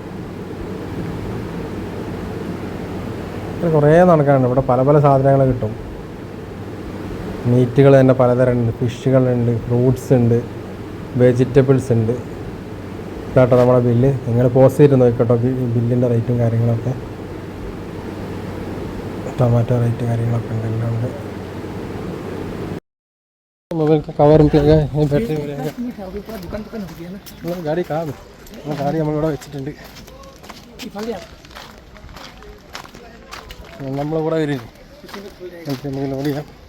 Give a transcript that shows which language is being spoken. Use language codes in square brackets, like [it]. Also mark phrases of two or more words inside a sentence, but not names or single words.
[ml] കുറേ നടക്കാനുണ്ട്. ഇവിടെ പല പല സാധനങ്ങൾ കിട്ടും. മീറ്റുകൾ തന്നെ പലതരം ഉണ്ട്. ഫിഷുകളുണ്ട്, ഫ്രൂട്ട്സ് ഉണ്ട്, വെജിറ്റബിൾസ് ഉണ്ട്. കേട്ടോ നമ്മുടെ ബില്ല്. നിങ്ങൾ പോസ്റ്റ് ചെയ്ത് നോക്കിക്കോട്ടോ ബില്ലിൻ്റെ റേറ്റും കാര്യങ്ങളൊക്കെ. [hi] टमाटर रेट [ml] കാര്യങ്ങളൊക്കെ ഉണ്ട്, എല്ലാം ഉണ്ട്. [hi] मोबाइल का कवर मिलेगा, ये बैटरी मिलेगा. गाड़ी कहाँ है? गाड़ी [ml] നമ്മളിവിടെ വെച്ചിട്ടുണ്ട്. നമ്മളിവിടെ വരും. എന്തെങ്കിലും ഓടിയാ